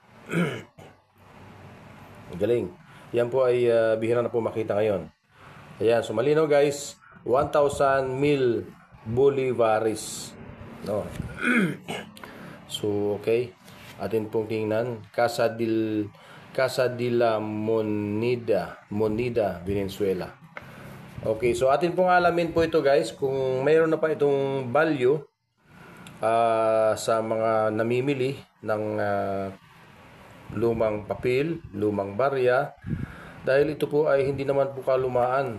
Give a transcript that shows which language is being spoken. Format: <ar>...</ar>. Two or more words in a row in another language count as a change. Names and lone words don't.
<tl>Galing. Yan po ay bihira na po makita ngayon. Ayan, so malinaw guys, 1,000,000 bolivares.</tl> <en>No. So, okay.</en> <tl>Atin pong tingnan. Casa de la Moneda, Venezuela. Okay, so atin pong alamin po ito guys kung mayroon na pa itong value sa mga namimili ng lumang papel, lumang barya, Dahil ito po ay hindi naman po kalumaan.</tl>